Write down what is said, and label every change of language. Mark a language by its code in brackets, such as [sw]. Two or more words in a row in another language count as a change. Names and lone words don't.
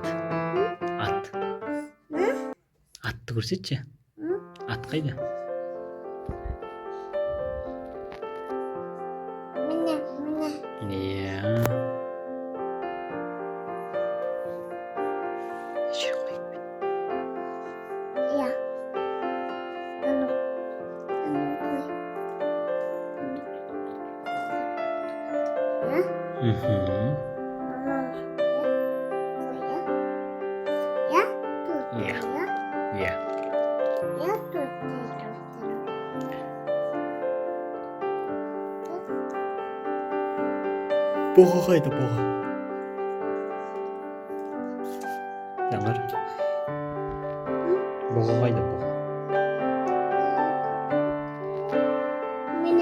[kk] Ат. Атты көрсетші. Ат қайда? Mene. Mene. Иә. Жер қойып бер. Ya. Anu. Anu koy. Ya. Мгм. Anu. Ya. Ya. Тут. Ya. Ya. Иә. Ya тут. Бұғы қайда, бұғы? Заңғар. Бұғы қайда, бұғы? Mene.